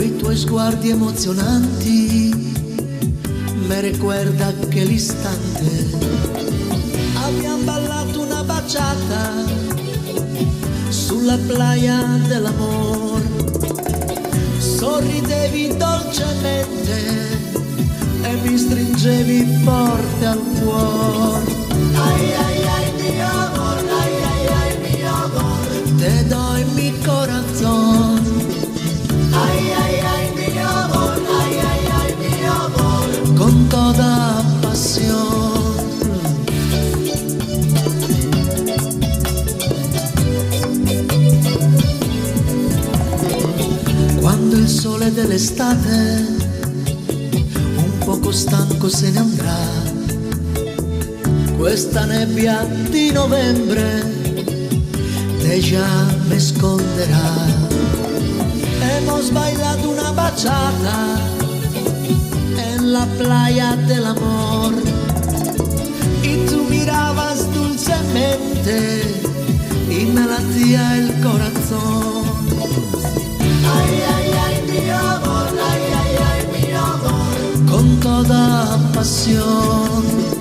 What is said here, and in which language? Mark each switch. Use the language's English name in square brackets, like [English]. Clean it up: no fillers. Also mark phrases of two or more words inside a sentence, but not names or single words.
[Italian] tuoi sguardi emozionanti [Spanish] me recuerda aquel istante. [Italian] Abbiamo ballato una baciata sulla playa dell'amor. Sorridevi dolcemente e mi stringevi forte al cuore. [Spanish] Ay, ay, ay, mi amor, ay, ay, ay, mi amor. Te doy mi corazón. Ay, ay, ay, mi amor, ay, ay, ay, mi amor. Con toda pasión. [Italian] Quando il sole dell'estate un poco stanco se ne andrà, questa nebbia di novembre te già [Spanish] me esconderá. Hemos bailado una bachata en la playa del amor y tú mirabas dulcemente y me latía el corazón. Ay, ay, ay, mi amor, ay, ay, ay, mi amor, con toda pasión.